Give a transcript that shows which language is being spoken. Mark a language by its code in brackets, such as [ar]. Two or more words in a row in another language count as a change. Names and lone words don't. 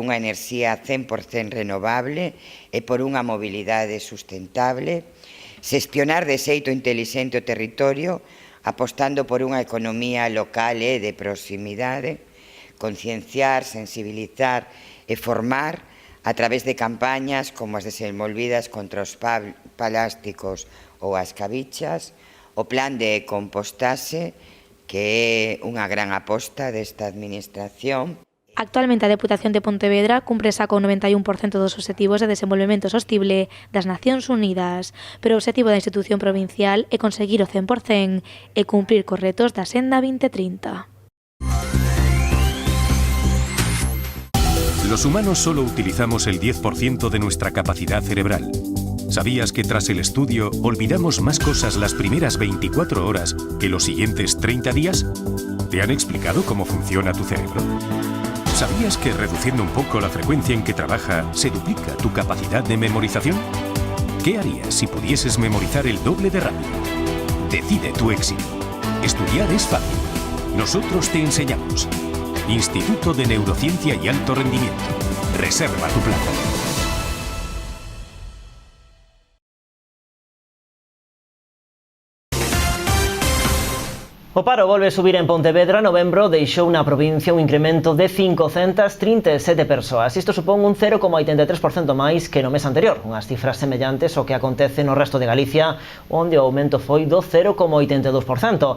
[gl] unha enerxía 100% renovable e por unha mobilidade sustentable, xestionar de xeito intelixente o territorio, apostando por unha economía local e de proximidade, concienciar, sensibilizar e formar a través de campañas como as desenvolvidas contra os plásticos ou as cabichas, o plan de compostaxe, que é unha gran aposta desta administración. Actualmente a Deputación de Pontevedra cumpre xa con 91% dos obxectivos de desenvolvemento sostible das Nacións Unidas, pero o obxectivo da institución provincial é conseguir o 100% e cumprir cos retos da Senda 2030. [es] Los humanos solo utilizamos el 10% de nuestra capacidad cerebral. ¿Sabías que tras el estudio olvidamos más cosas las primeras 24 horas que los siguientes 30 días? ¿Te han explicado cómo funciona tu cerebro? ¿Sabías que reduciendo un poco la frecuencia en que trabaja se duplica tu capacidad de memorización? ¿Qué harías si pudieses memorizar el doble de rápido? Decide tu éxito. Estudiar es fácil. Nosotros te enseñamos. Instituto de Neurociencia y Alto Rendimiento. Reserva tu plaza. [gl] O paro volve subir en Pontevedra. Novembro deixou na provincia un incremento de 537 persoas. Isto supón un 0,83% máis que no mes anterior, unhas cifras semellantes ao que acontece no resto de Galicia, onde o aumento foi do 0,82%.